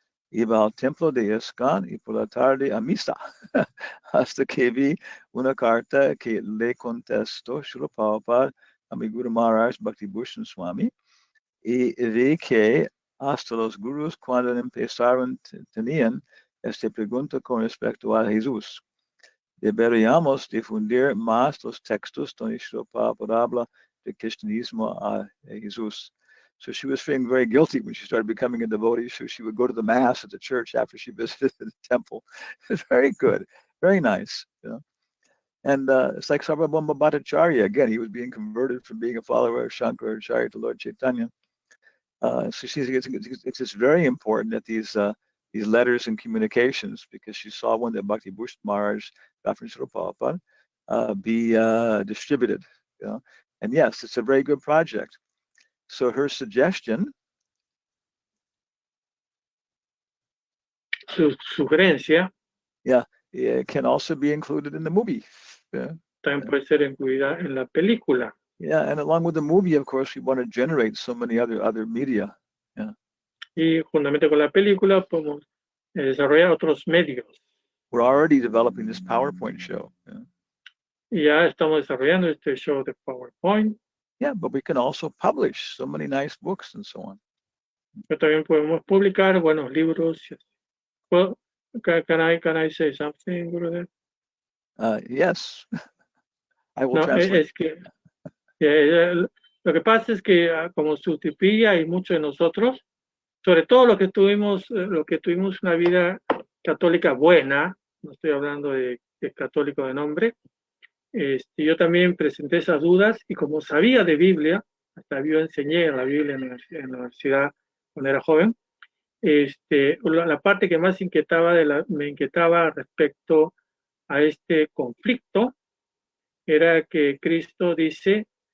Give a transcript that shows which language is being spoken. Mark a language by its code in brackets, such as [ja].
[es] Iba al templo de ISKCON y por la tarde a misa, hasta que vi una carta que le contestó Srila Prabhupada a mi Guru Maharaj Bhaktibhushan Swami, y vi que hasta los gurus cuando empezaron tenían esta pregunta con respecto a Jesús. Deberíamos difundir más los textos donde Srila Prabhupada habla de cristianismo a Jesús. [en] So she was feeling very guilty when she started becoming a devotee. So she would go to the mass at the church after she visited the temple. It's very good, very nice. You know? And it's like Sarvabhauma Bhattacharya. Again, he was being converted from being a follower of Shankaracharya to Lord Chaitanya. So she thinks it's very important that these letters and communications, because she saw one that Bhakti Bhushan Maharaj got from Srila Prabhupada, be distributed. You know? And yes, it's a very good project. So her suggestion, [es] Sugerencia, [en] yeah, it can also be included in the movie. Yeah. [es] También puede ser incluida en la película. [en] Yeah, and along with the movie, of course, we want to generate so many other media. Yeah. [es] Y juntamente con la película podemos desarrollar otros medios. [en] We're already developing this PowerPoint show. Yeah. [es] Y ya estamos desarrollando este show de PowerPoint. [en] Yeah, but we can also publish so many nice books and so on. [es] Pero también podemos publicar buenos libros. [en] Well, can I say something, Gurudev? Yes, I will [es] No, [en] translate. [es] es que lo que pasa es que como Sutipilla y muchos de nosotros, sobre todo los que tuvimos una vida católica buena, no estoy hablando de católico de nombre, yo también presenté esas dudas y como sabía de Biblia, hasta yo enseñé la Biblia en la universidad cuando era joven, la parte que más me inquietaba respecto a este conflicto era que Cristo dice